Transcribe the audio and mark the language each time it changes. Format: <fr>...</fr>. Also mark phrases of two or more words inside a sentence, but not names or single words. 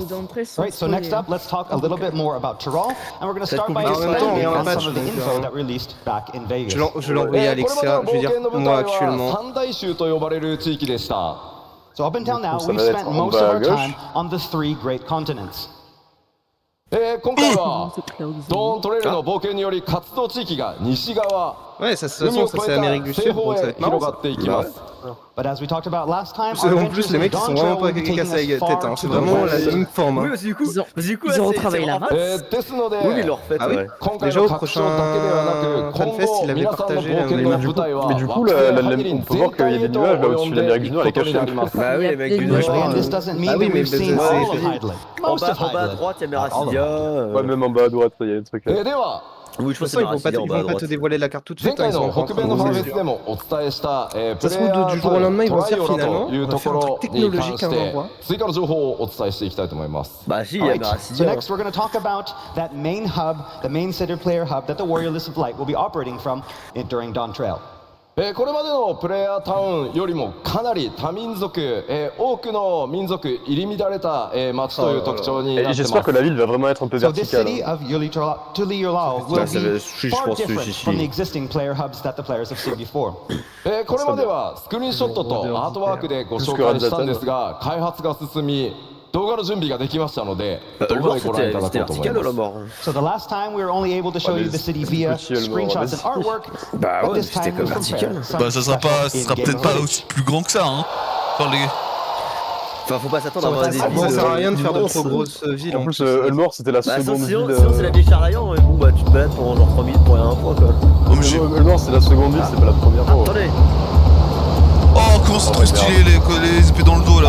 <en>Right, so next up, let's talk a little bit more about Tyrol, and we're going to start by expanding on some of the info that released back in Vegas.</en> <fr>Je l'ai envoyé à</fr> <ja>これまで</ja> <fr>Alexia,</fr> <ja>の</ja> <fr>je veux</fr> <ja>冒</ja> <fr>dire,</fr> <ja>険の舞</ja> <fr>moi</fr> <ja>台</ja> <fr>actuellement.</fr> <ja>は三大州と呼ばれる地域でした。</ja> <en>So up until now,</en> <fr>Ça</fr> <en>we've</en> <fr>va être</fr> <en>spent</en> <fr>en</fr> <en>most</en> <fr>bas</fr> <en>of</en> <fr>à</fr> <en>our</en> <fr>gauche.</fr> <en>time on the 3 great continents.</en> <ja>今回はドーントレイルの冒険により活動地域が西側</ja> <fr>Ouais, ça, de toute façon, ça c'est Amérique du Sud, donc ça va être marrant. Ça.</fr> <en>But as we talked about last time,</en> <fr>En plus, les mecs, ils sont vraiment pas cassés la tête, hein. C'est vraiment la même forme. Oui, parce que du coup, ils ont retravaillé la map. Oui, ils l'ont refait, Ah oui. ouais. Déjà au prochain Fanfest, il avait partagé les maps. Mais du coup, on peut voir qu'il y a des nuages là au-dessus de l'Amérique du Nord, elle est cachée. Bah oui, les mecs du Nord.</fr> <en>And this doesn't mean</en> <fr>Ah oui,</fr> <en>that</en> <fr>mais</fr> <en>we've seen</en> <fr>c'est-</fr> <en>all of Hydley.</en> <fr>En</fr> <en>Most of</en> <fr>bas à</fr> <en>Hydley.</en> <fr>droite, il y a Meracidia. Ouais, même en bas à droite, il y a des trucs.</fr> <ja>では</ja> <fr>Oui, je De toute pense façon, que c'est ils vont pas te dévoiler la carte tout de</fr> <ja>前</ja> <fr>suite, hein,</fr> <ja>回</ja> <fr>ils sont</fr> <ja>の</ja> <fr>encore en</fr> <ja>北</ja> <fr>train</fr> <ja>米のファンフェ</ja> <fr>de</fr> <ja>スでもお伝えしたプレイヤ</ja> <fr>Ça se trouve,</fr> <ja>ー</ja> <fr>du jour au lendemain, ils vont se dire,</fr> <ja>トライオラ</ja> <fr>finalement,</fr> <ja>という</ja> <fr>on va</fr> <ja>と</ja> <fr>faire</fr> <ja>こ</ja> <fr>un</fr> <ja>ろ</ja> <fr>truc</fr> <ja>に関</ja> <fr>technologique</fr> <ja>し</ja> <fr>à</fr> <ja>て</ja> <fr>l'endroit.</fr> <ja>追加の情報をお伝えしていきたいと思います</ja> <fr>Bah si, il y a</fr> <en>Alright, so</en> <fr>Meracidia.</fr> <en>next we're going to talk about that main hub, the main city player hub that the Warrior List of Light will be operating from during Dawntrail.</en> <ja>これまでのプレイヤータウンよりもかなり多民族、多くの民族入り乱れた、街という特徴にな</ja> <fr>Et</fr> <ja>って</ja> <fr>j'espère</fr> <ja>ま</ja> <fr>que</fr> <ja>す</ja> <fr>la ville va vraiment être un peu</fr> <en>So this</en> <fr>verticale.</fr> <en>city of Tuliyulao will</en> <fr>Bah, ça va-</fr> <en>be</en> <fr>je</fr> <en>far</en> <fr>pense que</fr> <en>different</en> <fr>ici.</fr> <en>from the existing player hubs that the players have seen before.</en> <ja>これまではスクリーンショットとアートワークでご紹介したんですが開発が進み動画の準備ができましたので動画</ja> <fr>Mort,</fr> <ja>でご覧い</ja> <fr>c'était</fr> <ja>ただこうと思い</ja> <fr>vertical ou la</fr> <ja>ま</ja> <fr>mort?</fr> <en>So the last time we were only able to show you the city via</en> <fr>petit Elmore,</fr> <en>screenshots and</en> <fr>vas-y.</fr> <en>artwork,</en> <fr>Bah</fr> <en>but</en> <fr>ouais,</fr> <en>this</en> <fr>c'était</fr> <en>time</en> <fr>comme</fr> <en>we compare</en> <fr>vertical.</fr> <en>some</en> <fr>Bah ça sera</fr> <en>special in-game</en> <fr>peut-être pas</fr> <en>footage.</en> <fr>aussi plus grand que ça, hein. Enfin, les... Enfin, faut pas s'attendre à avoir des Ça villes. sert à rien de faire de immenses. trop grosses villes En en plus, plus. Elmore c'était la Bah seconde sinon, ville. c'est la vieille Charlayan, et bon bah tu te balades pendant genre 3 minutes pour rien à un point quoi. Oh, mais j'ai- Elmore c'est la seconde ville, c'est pas la première fois. Attendez. Oh, comment c'est trop stylé les épées dans le dos</fr>